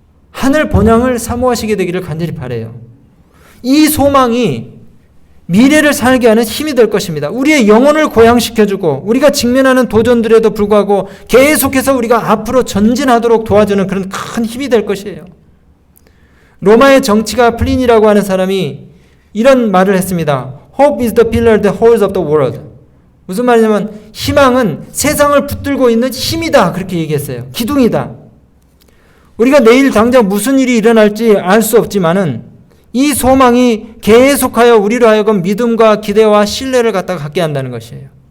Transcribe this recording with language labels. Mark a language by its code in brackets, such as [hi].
[ko] 하늘 번영을 사모하시게 되기를 간절히 바라요. 이 소망이 미래를 살게 하는 힘이 될 것입니다. 우리의 영혼을 고양시켜주고 우리가 직면하는 도전들에도 불구하고 계속해서 우리가 앞으로 전진하도록 도와주는 그런 큰 힘이 될 것이에요. 로마의 정치가 플린이라고 하는 사람이 이런 말을 했습니다. [en] Hope is the pillar that holds up the world. [ko] 무슨 말이냐면 희망은 세상을 붙들고 있는 힘이다. 그렇게 얘기했어요. 기둥이다. 우리가 내일 당장 무슨 일이 일어날지 알 수 없지만은 이 소망이 계속하여 우리로 하여금 믿음과 기대와 신뢰를 갖게 한다는 것이에요.